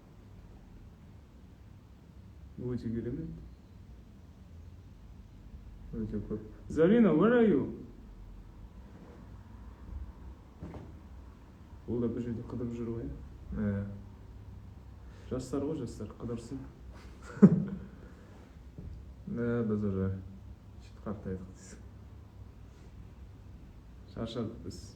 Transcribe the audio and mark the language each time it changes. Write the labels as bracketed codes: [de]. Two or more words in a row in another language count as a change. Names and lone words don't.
[kk] Өте керемет. Өте көп. Зарина, [en] where are you? [kk] Ол да бір жерде қыдырып жүр ғой. Жастар ғой, жастар қыдырсын. Біз уже сөйтіп қартайдық дейсің. Шаршадық біз.